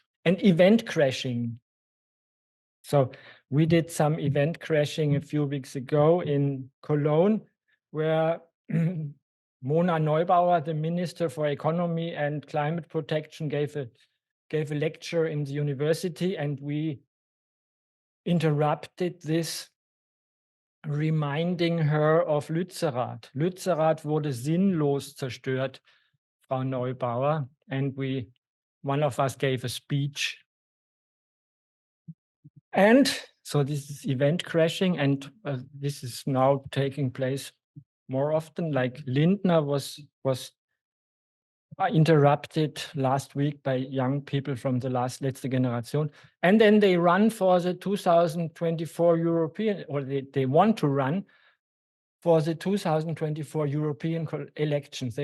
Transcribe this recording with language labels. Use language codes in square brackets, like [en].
[en] And event crashing. So we did some event crashing a few weeks ago in Cologne, where Mona Neubauer, the Minister for Economy and Climate Protection, gave a lecture in the university, and we interrupted this, reminding her of Lützerath. [de] Lützerath wurde sinnlos zerstört, Frau Neubauer, [en] and one of us gave a speech. And so this is event crashing, and this is now taking place more often. Like Lindner was interrupted last week by young people from the Letzte Generation, and then they run for the 2024 European, or they want to run for the 2024 European elections.